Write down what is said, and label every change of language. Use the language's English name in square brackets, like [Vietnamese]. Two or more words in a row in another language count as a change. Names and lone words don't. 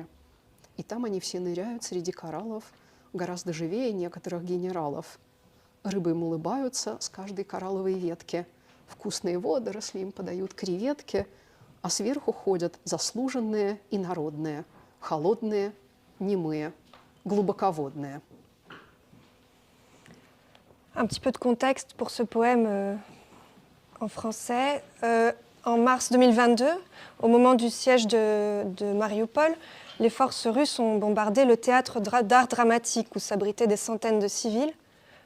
[Russian] И там они все ныряют среди кораллов, гораздо живее некоторых генералов. Рыбы им улыбаются с каждой коралловой ветки. Вкусные водоросли им подают креветки, а сверху ходят заслуженные и народные, холодные, немые, глубоководные. [French] Un petit peu de contexte pour ce poème en français. En mars 2022, au moment du siège de Mariupol, les forces russes ont bombardé le théâtre d'art dramatique où s'abritaient des centaines de civils.